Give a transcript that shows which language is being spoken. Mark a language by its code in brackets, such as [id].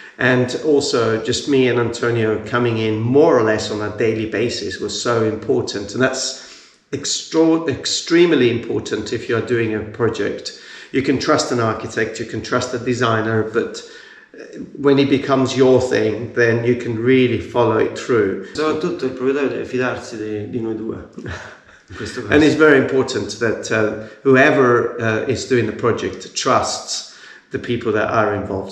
[en] And also just me and Antonio coming in more or less on a daily basis was so important. And that's extremely important if you're doing a project. You can trust an architect, you can trust a designer, but when it becomes your thing, then you can really follow it through. [it] Soprattutto il proprietario deve fidarsi di noi due. [en] And it's very important that whoever is doing the project trusts the people that are involved.